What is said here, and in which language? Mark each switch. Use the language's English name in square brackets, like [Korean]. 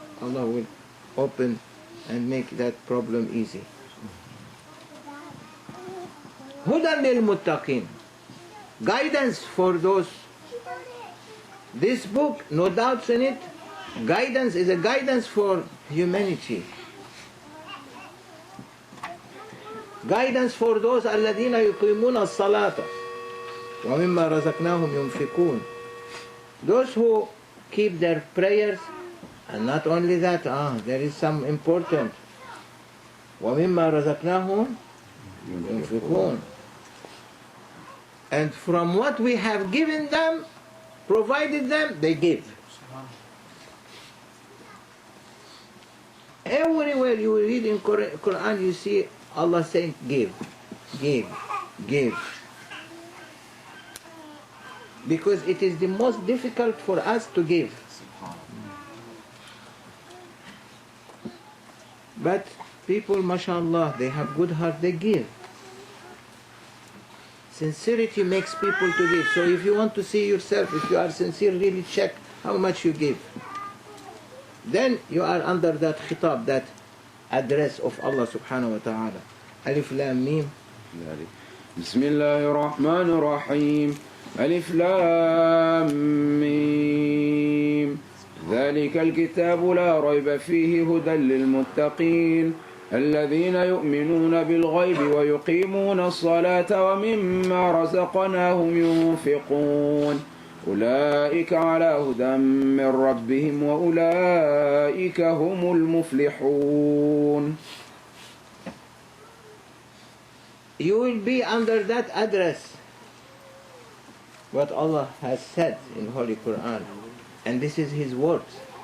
[English] Allah will open and make that problem easy. [Arabic] Hudan lil muttaqin. [English] Guidance for those. This book, no doubts in it. Guidance is a guidance for humanity. Guidance for those [Arabic] الذين يقيمون الصلاة ومما رزقناهم ينفقون. [English] Those who keep their prayers, and not only that, there is some important. [Arabic] ومما رزقناهم ينفقون. [English] And from what we have given them, provided them, they give. Everywhere you read in Quran, you see Allah saying, give, give, give. Because it is the most difficult for us to give. But people, mashallah, they have good heart, they give. Sincerity makes people to give. So if you want to see yourself, if you are sincere, really check how much you give. Then you are under that khitab, that address of Allah subhanahu wa ta'ala. [Arabic] Alif Lam Mim. بسم الله الرحمن الرحيم ألف لام ميم ذلك الكتاب لا ريب فيه هدى للمتقين الذين يؤمنون بالغيب ويقيمون الصلاة ومما رزقناهم ينفقون أولئك على هدى من ربهم وأولئك هم المفلحون. [English] You will be under that address, what Allah has said in Holy Quran, and this is His words.